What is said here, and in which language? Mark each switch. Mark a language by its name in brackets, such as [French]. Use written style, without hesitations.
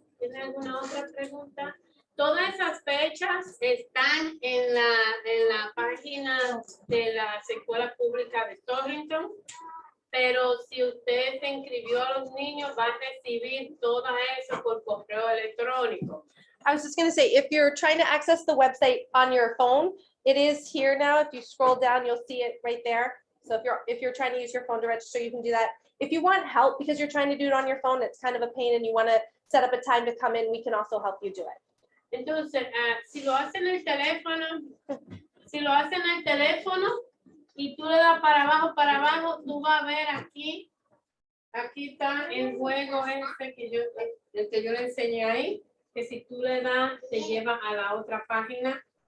[Spanish] ¿Tiene alguna otra pregunta? Todas esas fechas están en la página de las escuelas públicas de Torrington, pero si usted se inscribió a los niños, va a recibir todo eso por correo electrónico. [English] I was just gonna say, if you're trying to access the website on your phone, it is here now. If you scroll down, you'll see it right there. So if you're trying to use your phone to register, you can do that. If you want help because you're trying to do it on your phone, it's kind of a pain and you want to set up a time to come in, we can also help you do it. [Spanish] Entonces, si lo hacen en el teléfono, y tú le das para abajo, tú vas a ver aquí está el juego el que yo le enseñé ahí, que si tú le das, te lleva a la otra página.